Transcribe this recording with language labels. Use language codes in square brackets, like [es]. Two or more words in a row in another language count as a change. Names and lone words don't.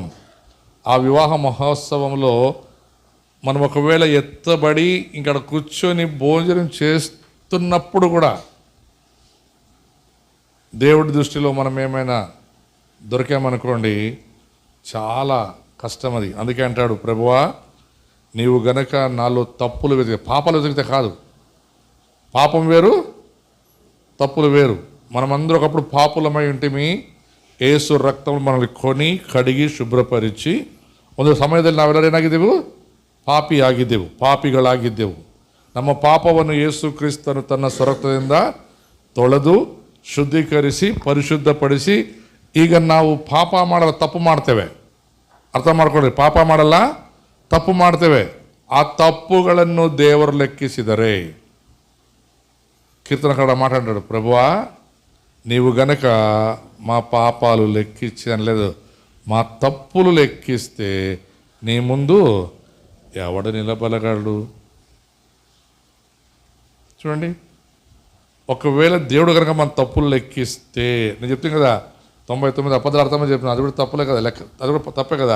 [te] ఆ వివాహ మహోత్సవంలో మనం ఒకవేళ ఎత్తబడి ఇక్కడ కూర్చొని భోజనం చేస్తున్నప్పుడు కూడా దేవుడి దృష్టిలో మనం ఏమైనా దొరికామనుకోండి, చాలా కష్టం అది. అందుకే అంటాడు, ప్రభువా నీవు గనక నాలో తప్పులు పాపాలు వెతికితే కాదు. పాపం వేరు, తప్పులు వేరు. మనమందరూ ఒకప్పుడు పాపులమై ఉంటేమి, [kn] ಏಸು ರಕ್ತವನ್ನು [te] మనల్ని కొని [kn] ಕಡಿಗಿ ಶುಭ್ರಪರಿಚಿ ಒಂದು ಸಮಯದಲ್ಲಿ ನಾವೆಲ್ಲರೇನಾಗಿದ್ದೆವು? ಪಾಪಿಗಳಾಗಿದ್ದೆವು. ನಮ್ಮ ಪಾಪವನ್ನು ಯೇಸು ಕ್ರಿಸ್ತನು ತನ್ನ ಸ್ವರಕ್ತದಿಂದ ತೊಳೆದು ಶುದ್ಧೀಕರಿಸಿ ಪರಿಶುದ್ಧಪಡಿಸಿ ಈಗ ನಾವು ಪಾಪ ಮಾಡಲ್ಲ, ತಪ್ಪು ಮಾಡ್ತೇವೆ. ಅರ್ಥ ಮಾಡ್ಕೊಳ್ಳಿ, ಪಾಪ ಮಾಡಲ್ಲ, ತಪ್ಪು ಮಾಡ್ತೇವೆ. ಆ ತಪ್ಪುಗಳನ್ನು ದೇವರು ಲೆಕ್ಕಿಸಿದರೆ, [te] కీర్తనకారుడు మాట్లాడాడు, ప్రభువా నీవు గనక మా పాపాలు లెక్కించి అనలేదు, మా తప్పులు లెక్కిస్తే నీ ముందు ఎవడు నిలబడగలడు? చూడండి, ఒకవేళ దేవుడు కనుక మన తప్పులు లెక్కిస్తే, నేను చెప్తాను కదా 99 అబద్ధాలు అర్థమని చెప్పిన, అది కూడా తప్పులే కదా, లెక్క అది కూడా తప్పే కదా.